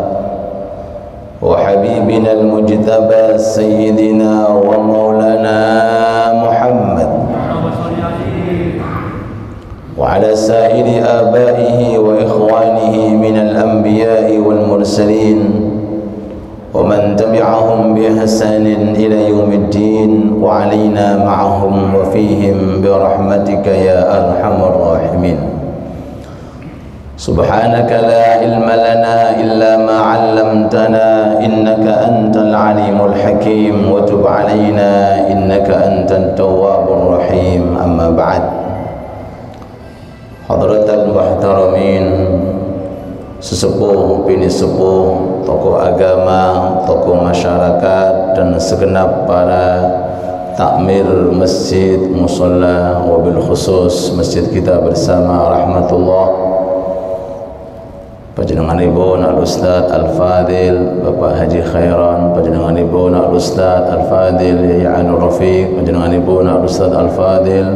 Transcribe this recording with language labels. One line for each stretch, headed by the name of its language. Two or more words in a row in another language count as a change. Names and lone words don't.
Arabic: وحبيبنا المجتبى سيدنا ومولانا محمد وعلى سائر آبائه وإخوانه من الأنبياء والمرسلين ومن تبعهم بإحسان إلى يوم الدين وعلينا معهم وفيهم برحمتك يا أرحم الراحمين. سبحانك لا علم لنا إلا ما علمتنا إنك أنت العليم الحكيم وتب علينا إنك أنت التواب الرحيم. أما بعد، حضرة المحترمين,
Javanese: sesepuh, bini sepuh,
Indonesian: tokoh agama, tokoh masyarakat, dan segenap para takmir masjid, musalla,
Arabic: وبالخصوص
Indonesian: masjid kita bersama rahmatullah,
Javanese: panjenenganipun
Arabic: الأستاذ الفاضل
Javanese: Bapak Haji Khairan, panjenenganipun
Arabic: الأستاذ الفاضل
Javanese: Yaya Anur Rafiq, panjenenganipun
Arabic: الأستاذ الفاضل